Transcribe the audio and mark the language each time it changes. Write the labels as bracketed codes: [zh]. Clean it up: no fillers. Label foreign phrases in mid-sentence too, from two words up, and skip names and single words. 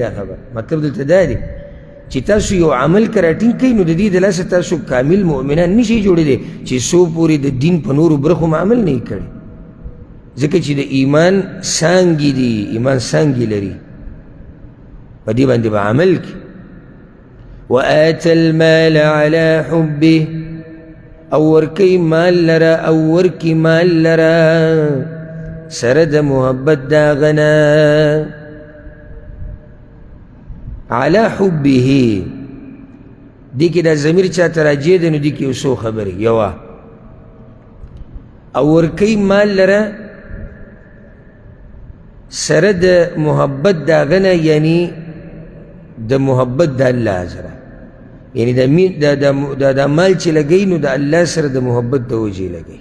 [ps] دا خبر مطلب دلته دا دی چې تاسو یو عمل که راټینګ کوئ نو د دې د لاسه تاسو کامل مؤمنان نشئ جوړېدی چې څو پورې د دین په نورو برخو هم عمل نه یې کړی. ځکه چې د ایمان څانګې دي، ایمان څانګې لري، په دې باندې به عمل کړي. [ar] وآت المال على حبه، [ps] او ورکی مال لرا، او ورکی مال لرا سره د محبت دا غنا. [ar] على حبه [ps] دی کې دا ضمیر چاته راجع دی نو دی کې یو څو خبرې. یوه او ورکی مال لرا سره د محبت دا غنا، یعنی د محبت د الله سره، یعنی دا مال چې لګوي نو د الله سره د محبت د وجې لګوي.